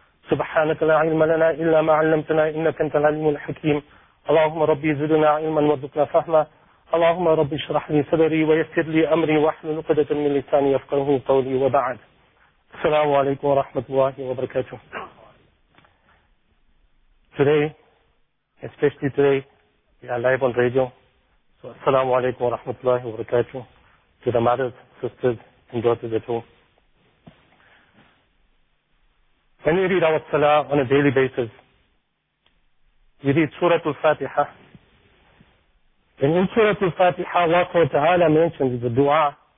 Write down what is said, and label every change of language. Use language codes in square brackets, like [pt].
[ar] سبحانك لا علم لنا إلا ما علمتنا إنك أنت العليم الحكيم. اللهم ربي زدنا علما وارزقنا فهما. اللهم ربي اشرح لي صدري ويسر لي أمري واحلل عقدة من لساني يفقه قولي. وبعد السلام عليكم ورحمة الله وبركاته. [en] Today, especially today, we are live on radio. So, [ar] السلام عليكم ورحمة الله وبركاته. [en] To the mothers, sisters, and daughters at home. When we read our Salah on a daily basis, we read Surah Al-Fatiha. And in Surah Al-Fatiha, Allah Subhanahu wa Taala mentions the dua.